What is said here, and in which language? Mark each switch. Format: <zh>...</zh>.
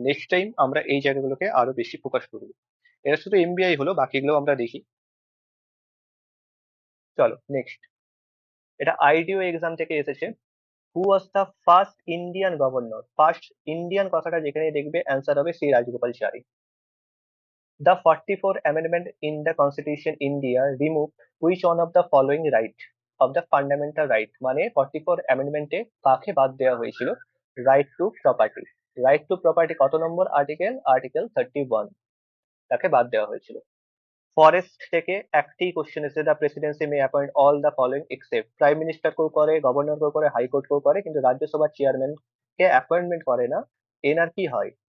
<bn>Next time আমরা এই জায়গাগুলোকে আরো বেশি ফোকাস করবো। এটা শুধু এমবিআই হলো, বাকিগুলো আমরা দেখি। চলো নেক্সট, এটা আইডিও এক্সাম থেকে এসেছে। হু was the first Indian governor? First Indian কথাটা যেখানে দেখবে অ্যান্সার হবে Shri Rajagopalachari.</bn> <en>The 44th Amendment in the Constitution India removed which one of the following right of the fundamental right?</en> <bn>মানে 44th Amendment এ কাকে বাদ দেওয়া হয়েছিল? Right two property. Right two property কত নম্বর আর্টিকেল? আর্টিকেল 31, তাকে বাদ দেওয়া হয়েছিল। ফরেস্ট থেকে একটি কোশ্চেন এসে, the Presidency May appoint all the following except, prime minister কেও করে, গভর্নর কেও করে, হাইকোর্ট কেও করে, কিন্তু রাজ্যসভার চেয়ারম্যান কে অ্যাপয়েন্টমেন্ট করে না। এনার কি হয়?</bn>